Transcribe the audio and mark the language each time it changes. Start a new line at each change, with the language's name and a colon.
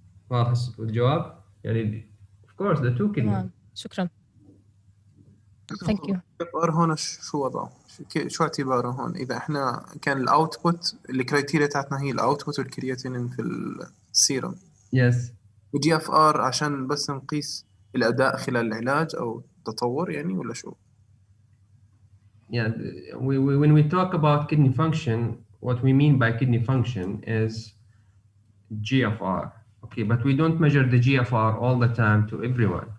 Arabic: واضح الجواب؟ يعني
English: of course the two kidneys.
Arabic: شكرا.
English: Thank you.
Arabic: GFR هون شو وضعه؟ شو اعتباره هون؟ إذا إحنا كان الأوتبوت الكرايتيريا تاعتنا هي الأوتبوت والكرياتينين في السيرم.
English: Yes.
Arabic: GFR عشان بس نقيس الأداء خلال العلاج أو التطور يعني ولا شو؟
English: Yeah, when we talk about kidney function, what we mean by kidney function is GFR. Okay, but we don't measure the GFR all the time to everyone.